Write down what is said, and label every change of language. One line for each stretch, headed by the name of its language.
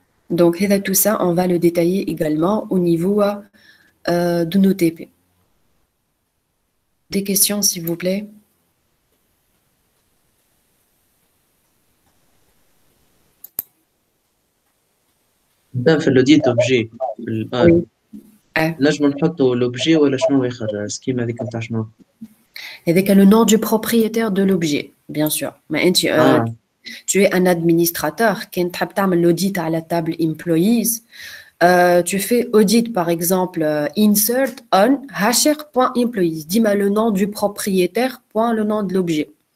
French: Donc, tout ça, on va le détailler également au niveau de nos TP. Des questions, s'il vous plaît?
Arabic: في
French: l'audit d'objet. Oui.
Arabic: نجم نحطوا l'objet ولا شنو آخر السكيما هذيك نتاع شنو؟
French: Avec le nom du propriétaire de l'objet, bien sûr. Mais tu es un administrateur qui a l'audit à la table employees. Tu fais audit, par exemple, insert on hasher.employees. Dis-moi le nom du propriétaire, point le nom de l'objet.